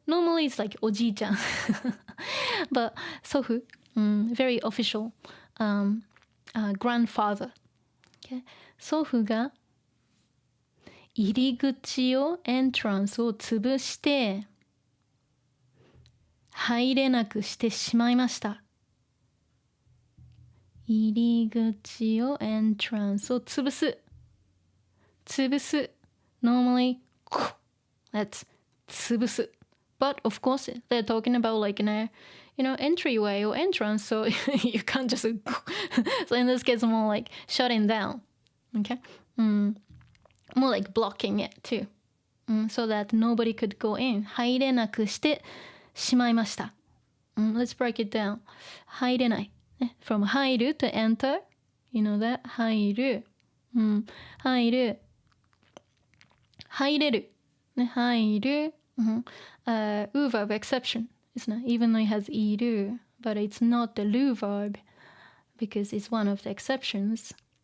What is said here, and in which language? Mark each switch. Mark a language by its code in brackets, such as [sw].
[en] Normally it's like おじいちゃんbut 祖父、very official grandfather、okay? [ja] 祖父が入り口をエントランスを潰して入れなくしてしまいました。入り口をエントランスを潰す。 [en] Normally that's 潰す。 But of course they're talking about like in a you know entryway or entrance, so you can't just so in this case more like shutting down, okay? More like blocking it too, so that nobody could go in. [ja] 入れなくしてしまいました。 [en] Let's break it down. 入れない。From 入る to enter, You know that? [ja] 入る。入る。入れる。ね、入る。 [en] U verb exception. It's not, even though it has いる, but it's not the lu verb because it's one of the exceptions.